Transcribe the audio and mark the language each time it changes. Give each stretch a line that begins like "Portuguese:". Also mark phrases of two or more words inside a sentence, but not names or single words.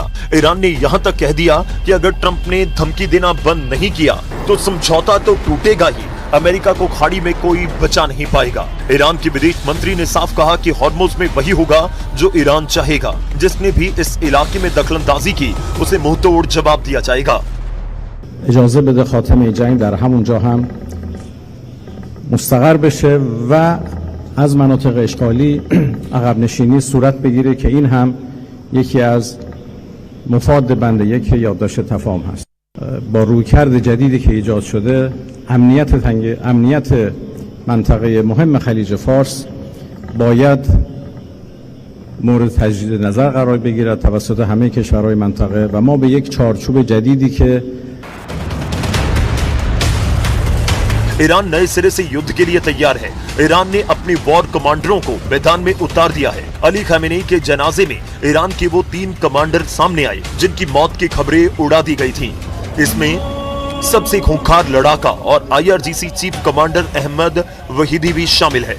Hindi: ईरान ने यहाँ तक कह दिया कि अगर ट्रंप ने धमकी देना बंद नहीं किया तो समझौता तो टूटेगा ही। अमेरिका को खाड़ी में कोई बचा नहीं पाएगा। ईरान के विदेश मंत्री ने साफ कहा कि हॉर्मुज में वही होगा जो ईरान चाहेगा। जिसने भी इस इलाके में दखलंदाजी की उसे मुंहतोड़ जवाब दिया जाएगा।
Persian: اجازه بده خاتمه جنگ در همونجا هم مستقر بشه و از مناطق اشغالی عقب نشینی صورت بگیره که این هم یکی از مفاد بند 1 یادداشت تفاهم هست. با رویکرد جدیدی که ایجاد شده امنیت منطقه مهم خلیج فارس باید مورد تجدید نظر قرار بگیرد توسط همه کشورهای منطقه و ما به یک چارچوب جدیدی که
Hindi: ईरान नए सिरे से युद्ध के लिए तैयार है। ईरान ने अपने
English: war commanders
Hindi: को मैदान में उतार दिया है। अली खामेनी के जनाजे में ईरान के वो 3 कमांडर सामने आए जिनकी मौत की खबरें उड़ा दी गई थीं। इसमें सबसे खूंखार लड़ाका और IRGC
English: chief commander
Hindi: अहमद वहीदी भी शामिल है।